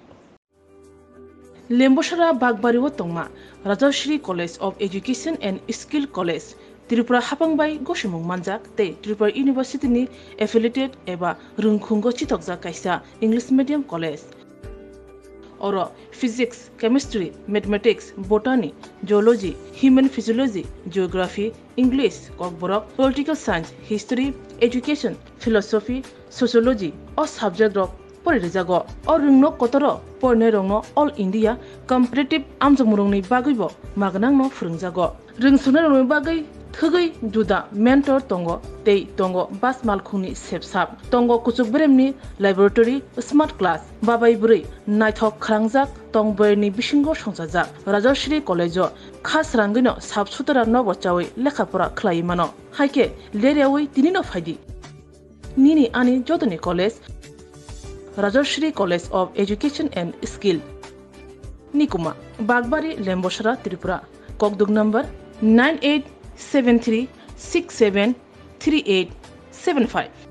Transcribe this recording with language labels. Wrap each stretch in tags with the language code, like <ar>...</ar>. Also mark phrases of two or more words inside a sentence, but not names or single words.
<trp>Lembosara Bagbariwo tongma Rajashri College of Education and Skill College Tripura hapangbai gosimung manjak te Tripura University ni affiliated eba rungkhungo chitokjak kaisa</trp> <en>English medium college</en> <trp>Oro physics,</trp> <en>chemistry, mathematics, botany, geology, human physiology, geography, English, kokborok, political science, history, education, philosophy, sociology,</en> <trp>o subject rok porirejago o rungno kotoro porne rongno</trp> <en>all India competitive</en> <trp>amjamurungni bagaibo magnangno phurungjago rungsuna rongni bagai thugai juda mentor tongo tei tongo bas malkhungni sepsap tongo kuchuk bremni laboratory</trp> <en>smart class</en> <trp>babai buri naithok khrangjak tongboyni bisingo songjak Rajashri College khas rangino sabsutara nobo chawi lekhapora khlai mano haike lerewi tinino phaidi nini ani jodoni college Rajashri College of Education and Skill Nikuma Bagbari Lembosara Tripura Kokduk number 9873673875</trp>